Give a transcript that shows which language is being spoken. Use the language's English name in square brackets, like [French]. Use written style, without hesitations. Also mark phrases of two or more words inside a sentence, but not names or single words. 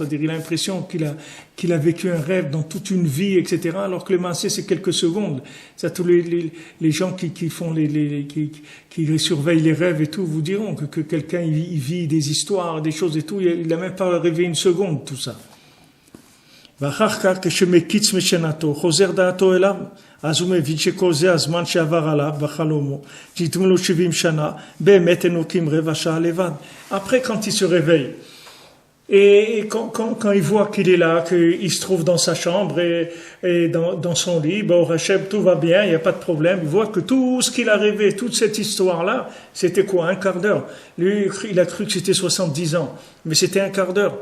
[French] C'est-à-dire, il a l'impression qu'il a vécu un rêve dans toute une vie, etc. Alors que le massé, c'est quelques secondes. Ça, tous les gens qui surveillent les rêves et tout, vous diront que quelqu'un, il vit des histoires, des choses et tout. Il n'a même pas rêvé une seconde, tout ça. [Hebrew] ואחר כך כשמקיץ משנתו, חוזר דעתו אליו, אז הוא מבין שכל זה הזמן שעבר עליו בחלומו, שהתמו לו 70 שנה, באמת אנוקים רבע שעה לבד. [French] Après, quand il se réveille, et quand il voit qu'il est là, qu'il se trouve dans sa chambre et dans son lit, au Hachem, tout va bien, il n'y a pas de problème, il voit que tout ce qu'il a rêvé, toute cette histoire-là, c'était quoi? Un quart d'heure. Lui, il a cru que c'était 70 ans, mais c'était un quart d'heure.